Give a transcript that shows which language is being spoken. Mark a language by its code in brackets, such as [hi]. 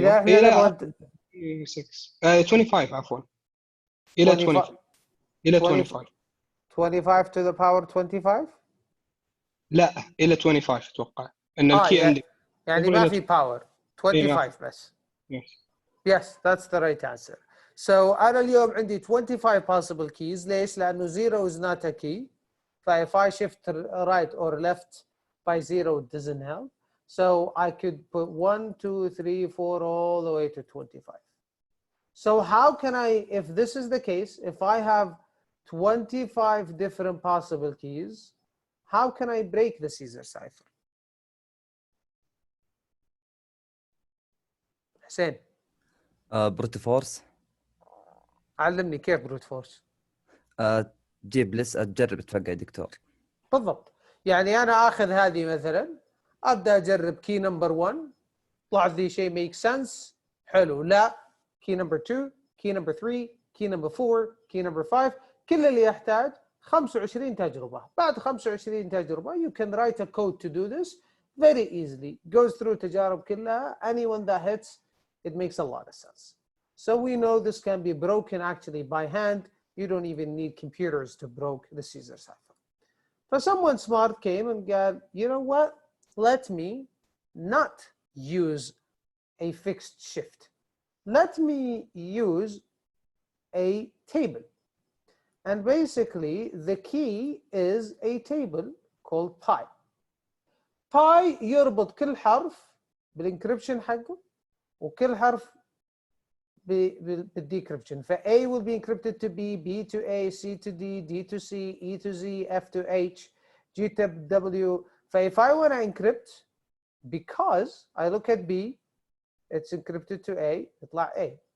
[ar] إذا احنا نبغى 25 عفوا إلى 25 إلى 25 [en] 25 to the power 25 [ar] لا إلى 25 أتوقع إن الكي عندي يعني ما في power 25 بس. [en] Yes, that's the right answer. So [ar] أنا اليوم عندي [en] 25 possible keys. [ar] ليش؟ لأنه [en] 0 is not a key. If I shift right or left by 0 it doesn't help. So I could put 1, 2, 3, 4 all the way to 25. So how can I, if this is the case, if I have 25 different possible keys, how can I break the Caesar cipher? [ar] حسين. بروت فورس. علمني كيف بروت فورس. تجيب لس تجرب تفقع دكتور. بالضبط. يعني أنا آخذ هذه مثلا أبدأ أجرب كي نمبر 1 طلع لي شيء [en] make sense [ar] حلو لا كي نمبر 2 كي نمبر 3 كي نمبر 4 كي نمبر 5 كل اللي يحتاج 25 تجربة. بعد 25 تجربة [en] you can write a code to do this very easily. Goes through [ar] تجارب كلها. [en] Anyone that hits it makes a lot of sense. So we know this can be broken actually by hand. You don't even need computers to broke the Caesar cipher. But someone smart came and got, you know what? Let me not use a fixed shift. Let me use a table. And basically, the key is a table called pi. [ar] Pi يربط كل حرف بالإنكريبشن حقه وكل حرف بالديكريبشن. [en] ف A will be encrypted to B, B to A, C to D, D to C, E to Z, F to H, G to W. ف if I want to encrypt, because I look at B, it's encrypted to A, [ar] يطلع A.